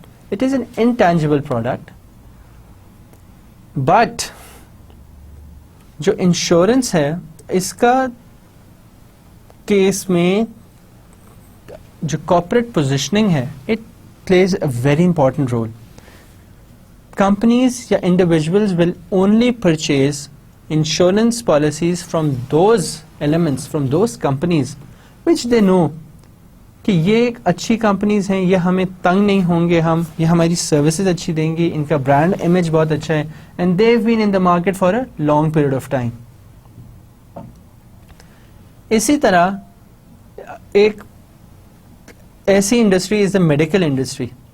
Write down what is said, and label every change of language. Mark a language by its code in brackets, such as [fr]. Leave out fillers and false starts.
[en] It is an intangible product, but [ur] جو insurance ہے اس کا کیس میں جو کارپوریٹ پوزیشننگ ہے, [en] it plays a very important role. [ur] Companies یا individuals [en] will only purchase insurance policies from those elements, from those companies which they know [ur] کہ یہ ایک اچھی کمپنیز ہیں, یہ ہمیں تنگ نہیں ہوں گے, یہ ہماری سروسز اچھی دیں گی, ان کا برانڈ امیج بہت اچھا ہے, [en] And they've been in the market for a long period of time. [ur] اسی طرح ایک ایسی industry [en] Is the medical industry.